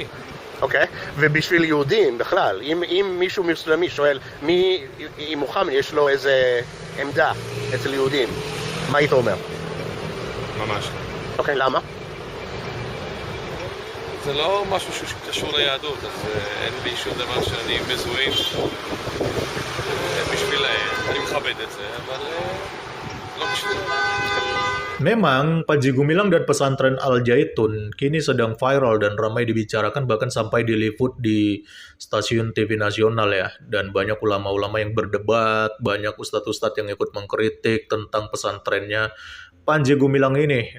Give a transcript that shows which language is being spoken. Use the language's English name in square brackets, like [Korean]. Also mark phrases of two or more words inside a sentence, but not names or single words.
[Hebrew] אוקיי, ובשביל יהודים בכלל, אם מישהו מוסלמי שואל מי, אם מוחמד יש לו איזה עמדה אצל יהודים, מה היית אומר? ממש. אוקיי, למה? זה לא משהו שקשור ליהדות, אז אין לי שום דבר שאני מזוהה בשבילהם. אני מכבד את זה, אבל לא בשבילם. [Indonesian] Memang Panji Gumilang dan pesantren Al Zaitun kini sedang viral dan ramai dibicarakan bahkan sampai diliput di stasiun TV nasional ya. Dan banyak ulama-ulama yang berdebat, banyak ustadz-ustadz yang ikut mengkritik tentang pesantrennya Panji Gumilang ini.